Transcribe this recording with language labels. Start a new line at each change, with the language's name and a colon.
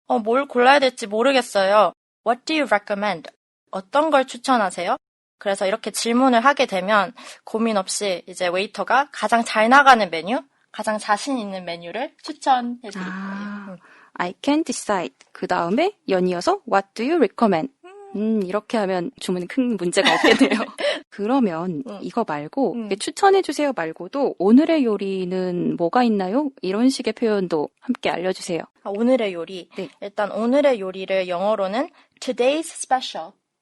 Korean: 뭘 골라야 될지 모르겠어요.
English: What do you recommend?
Korean: 어떤 걸 추천하세요? 그래서 이렇게 질문을 하게 되면 고민 없이 이제 웨이터가 가장 잘 나가는 메뉴, 가장 자신 있는 메뉴를 추천해 드릴 거예요.
English: I can't decide.
Korean: 그 다음에 연이어서
English: What do you recommend?
Korean: 이렇게 하면 주문은 큰 문제가 없겠네요. 그러면 이거 말고 추천해주세요 말고도 오늘의 요리는 뭐가 있나요? 이런 식의 표현도 함께 알려주세요. 오늘의 요리. 네. 일단 오늘의 요리를 영어로는 Today's Special.